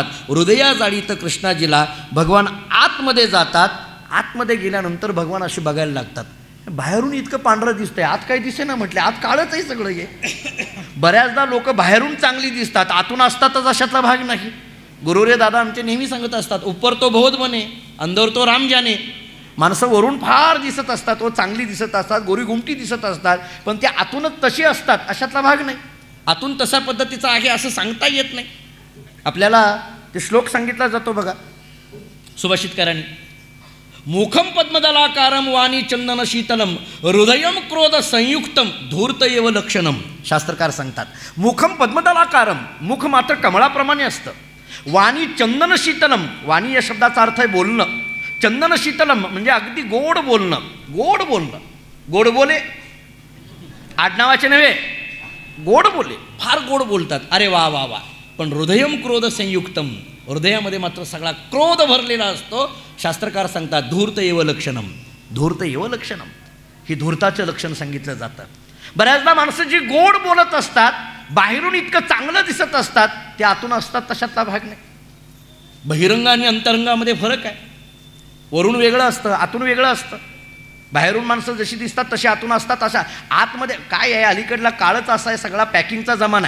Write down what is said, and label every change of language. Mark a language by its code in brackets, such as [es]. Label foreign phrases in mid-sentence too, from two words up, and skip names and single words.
[mr] हृदया जाळीत कृष्णाजीला. भगवान आतमध्ये जातात. आतमध्ये गेल्यानंतर भगवान असे बघायला लागतात, बाहेरून इतकं पांढरं दिसतंय, आत काही दिसे ना. म्हटले आत काळच आहे सगळं हे. बऱ्याचदा लोक बाहेरून चांगली दिसतात, आतून असतातच अशातला भाग नाही. गुरुरे दादा आमचे नेहमी सांगत असतात, [hi] ऊपर तो बहुत बने अंदर तो राम जाने. [mr] माणसं वरून फार दिसत असतात, व चांगली दिसत असतात, गोरी गुमटी दिसत असतात, पण ते आतूनच तशी असतात अशातला भाग नाही. आतून तशा पद्धतीचा आहे असं सांगता येत नाही. आपल्याला ते श्लोक सांगितला जातो बघा सुभाषितकारांनी, [sa] मुखम पद्मदलाकारम वाणी चंदन शीतलम हृदयम क्रोध संयुक्तम धूर्त एव लक्षणम. [mr] शास्त्रकार सांगतात, [sa] मुखम पद्मदलाकारम, [mr] मुख मात्र कमळाप्रमाणे असतं. [sa] वाणी चंदन शीतलम, [mr] वाणी या शब्दाचा अर्थ आहे बोलणं. [sa] चंदन शीतलम [mr] म्हणजे अगदी गोड बोलणं. गोड बोलणं, गोड बोले, आडनावाचे नव्हे, गोड बोले, फार गोड बोलतात. अरे वा वा वा. पण [sa] हृदयम क्रोध संयुक्तम, [mr] हृदयामध्ये मात्र सगळा क्रोध भरलेला असतो. शास्त्रकार सांगतात, [sa] धूर्त एव लक्षणम, धूर्त एव लक्षणम. [mr] ही धूर्ताचं लक्षण सांगितलं जातं. बऱ्याचदा माणसं जी गोड बोलत असतात, बाहेरून इतकं चांगलं दिसत असतात, ते आतून असतात तशातला भाग नाही. बहिरंग आणि अंतरंगामध्ये फरक आहे. वरून वेगळं असतं, आतून वेगळं असतं. बाहेरून माणसं जशी दिसतात तशी आतून असतात. अशा आतमध्ये काय आहे, अलीकडला काळच असा आहे, सगळा पॅकिंगचा जमाना आहे.